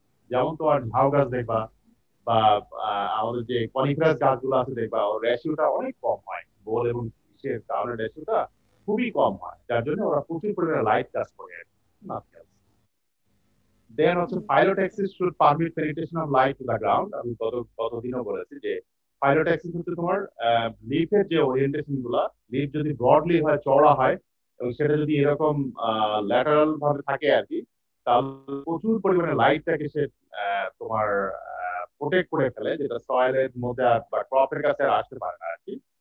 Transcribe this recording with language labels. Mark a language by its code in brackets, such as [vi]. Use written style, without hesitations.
[bn] যেমন তোমার ঝাউ গাছ দেখবা বা আমাদের যে কনিফারাস গাছগুলো আছে দেখবা, ওর রেশিওটা অনেক কম হয়, বোল এবং ইসের ক্রাউনের রেশিওটা খুবই কম হয়, যার জন্য ওরা প্রচুর পরিমাণে লাইট কাজ করে আর কি। [en] Then also phyllotaxis should permit penetration of light to the ground. [bn] আমি গতদিনও বলেছি যে phyllotaxis হচ্ছে তোমার লিফের যে ওরিয়েন্টেশন গুলা, লিফ যদি ব্রডলি হয়, চওড়া হয়, এবং সেটা যদি এরকম ল্যাটারাল ভাবে থাকে আর কি, তাহলে প্রচুর পরিমাণে লাইটটাকে সে তোমার প্রোটেক্ট করে ফেলে, যেটা সয়েলের মধ্যে বা ক্রপের কাছে আর আসতে পারে না আর কি।